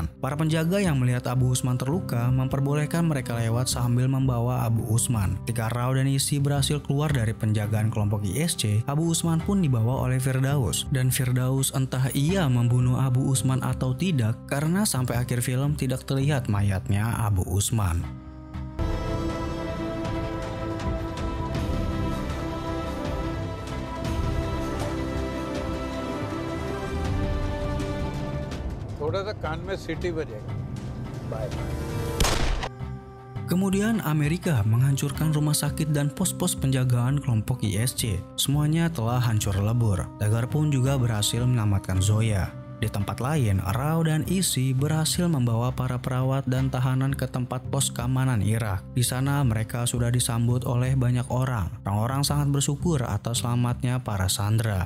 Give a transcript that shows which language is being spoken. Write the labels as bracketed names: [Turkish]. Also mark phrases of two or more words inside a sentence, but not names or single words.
[Indonesian] Para penjaga yang melihat Abu Usman terluka memperbolehkan mereka lewat sambil membawa Abu Usman. Ketika Rao dan Isi berhasil keluar dari penjagaan kelompok ISC, Abu Usman pun dibawa oleh Firdaus. Dan Firdaus entah ia membunuh Abu Usman atau tidak karena sampai akhir film tidak terlihat mayatnya Abu Usman. [Hindi] थोड़ा सा कान में सीटी बजेगा. बाय. [Indonesian] Kemudian Amerika menghancurkan rumah sakit dan pos-pos penjagaan kelompok ISC. Semuanya telah hancur lebur. Tiger pun juga berhasil menyelamatkan Zoya. Di tempat lain, Rao dan Isi berhasil membawa para perawat dan tahanan ke tempat pos keamanan Irak. Di sana mereka sudah disambut oleh banyak orang. Orang-orang sangat bersyukur atas selamatnya para sandera.